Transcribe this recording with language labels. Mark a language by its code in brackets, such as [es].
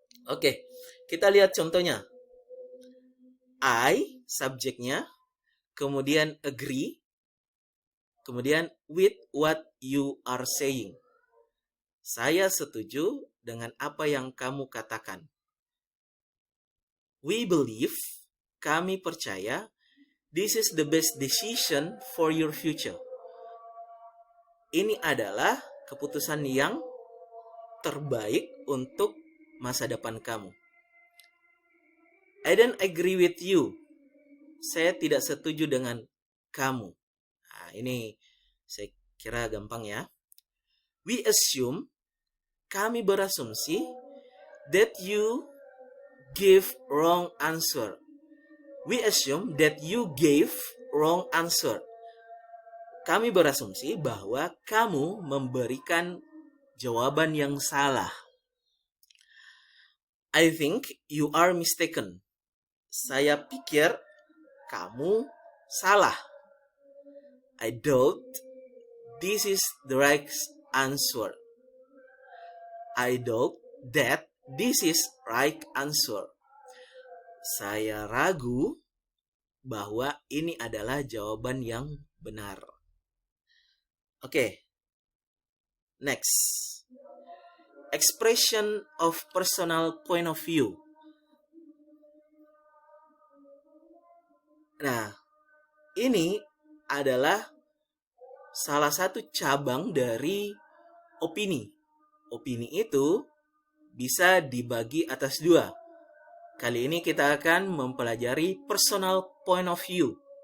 [id] Oke, kita lihat contohnya. I, subjeknya, kemudian agree, kemudian [en] with what you are saying. [id] Saya setuju dengan apa yang kamu katakan. [en] We believe, [id] kami percaya, [en] this is the best decision for your future. [id] Ini adalah keputusan yang terbaik untuk masa depan kamu. [en] I don't agree with you. [id] Saya tidak setuju dengan kamu. Nah, ini saya kira gampang ya. [en] We assume, [id] kami berasumsi, [en] that you give wrong answer. We assume that you gave wrong answer. [id] Kami berasumsi bahwa kamu memberikan jawaban yang salah. [en] I think you are mistaken. [id] Saya pikir kamu salah. [en] I doubt this is the right answer. I doubt that this is right answer. [id] Saya ragu bahwa ini adalah jawaban yang benar. [en] Oke. Next. Expression of personal point of view. [id] Nah, ini adalah salah satu cabang dari opini. Opini itu bisa dibagi atas dua. Kali ini kita akan mempelajari personal point of view.